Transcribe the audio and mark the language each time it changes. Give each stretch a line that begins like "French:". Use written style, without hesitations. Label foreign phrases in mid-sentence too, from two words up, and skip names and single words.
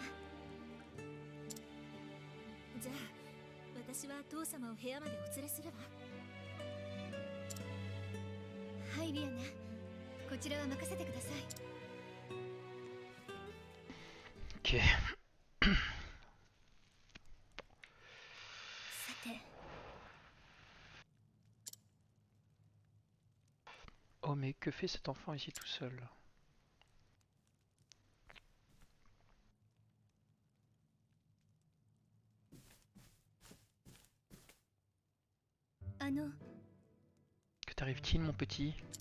Japanese: じゃあ私は父様を部屋までお連れするわ。はい、リアナ、こちらは任せてください。 Ok. さて、
French: Oh mais que fait cet enfant ici tout seul? Que t'arrive-t-il, mon petit?